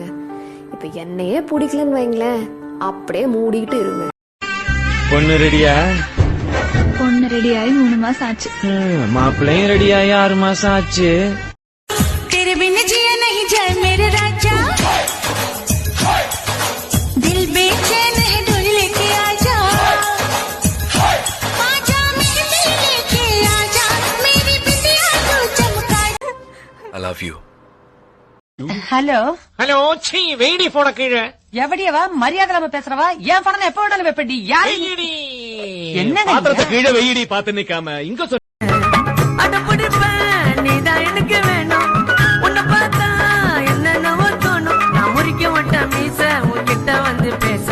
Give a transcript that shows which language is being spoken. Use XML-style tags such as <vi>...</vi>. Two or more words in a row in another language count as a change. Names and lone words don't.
<ta>இப்ப என்னையே பிடிக்கலன்னு வைங்களேன், அப்படியே மூடிட்டு இருங்க. பொண்ணு ரெடியா? பொண்ணு ரெடியாகி 3 மாசம் ஆச்சு. மாப்பிள்ளையும் ரெடியாகி 6 மாசம் ஆச்சு.</ta> <hi>तेरे बिन जिया नहीं जाए मेरे राजा, दिल बेचैन है डोली लेके आजा, आजा मेरे दिल लेके आजा, मेरी बिटिया तू चमका.</hi> <en>I love you.</en> <ta>ஹலோ ஹலோ, சீ வெயிடி போன கீழே. எவடியவா மரியாதை இல்லாம பேசுறவா? என் பணம் எப்ப வேணாலும் வைப்படி. யாரு என்ன பாத்திரத்தை கீழே வெயிடி பார்த்து நிக்காம இங்க சொல். நீதான் எனக்கு வேணும், உன்னை பார்த்தா என்னென்னவோ தோணும், நான் முறிக்க மாட்டேன் மீச உன்கிட்ட வந்து பேச.</ta>